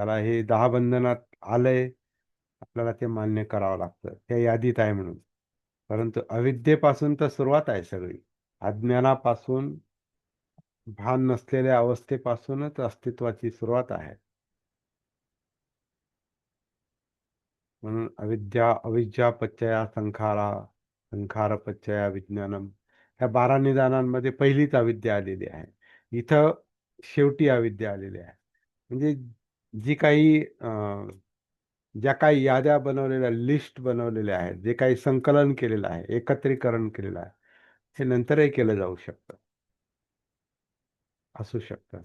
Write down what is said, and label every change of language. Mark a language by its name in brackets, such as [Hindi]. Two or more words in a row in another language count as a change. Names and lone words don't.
[Marathi] याला हे 10 बंधनात आलंय, आपल्याला ते मान्य करावं लागतं. त्या यादीत आहे म्हणून. परंतु अविद्येपासून तर सुरुवात आहे सगळी. अज्ञानापासून, भान नसलेल्या अवस्थेपासूनच अस्तित्वाची सुरुवात आहे. म्हणून अविद्या, [Pali] अविद्या पच्चया संखारा, संखार पच्चया विज्ञानम, [Marathi] ह्या 12 निदानांमध्ये पहिलीच अविद्या आलेली आहे. इथं शेवटी अविद्या आलेली आहे. म्हणजे जी काही ज्या काही याद्या बनवलेल्या, लिस्ट बनवलेल्या आहेत, जे काही संकलन केलेलं आहे, एकत्रीकरण केलेलं आहे, हे नंतरही केलं जाऊ शकतं, असू शकतं.